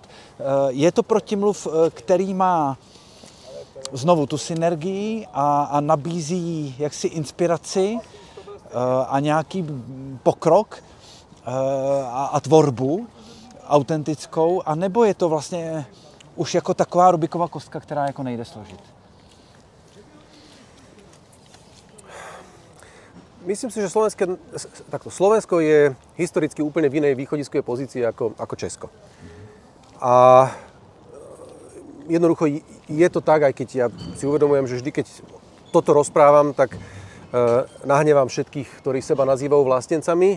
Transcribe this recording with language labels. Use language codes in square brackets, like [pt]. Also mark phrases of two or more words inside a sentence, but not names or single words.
[cs] Je to protimluv, který má znovu tu synergii a nabízí jaksi inspiraci a nějaký pokrok a tvorbu autentickou, a nebo je to vlastně už jako taková Rubikova kostka, která jako nejde složit? [sk] Myslím si, že Slovensko je historicky úplne v inej východiskovej pozícii ako Česko. A jednoducho je to tak, aj keď ja si uvedomujem, že vždy, keď toto rozprávam, tak nahnevám všetkých, ktorí seba nazývajú vlastencami.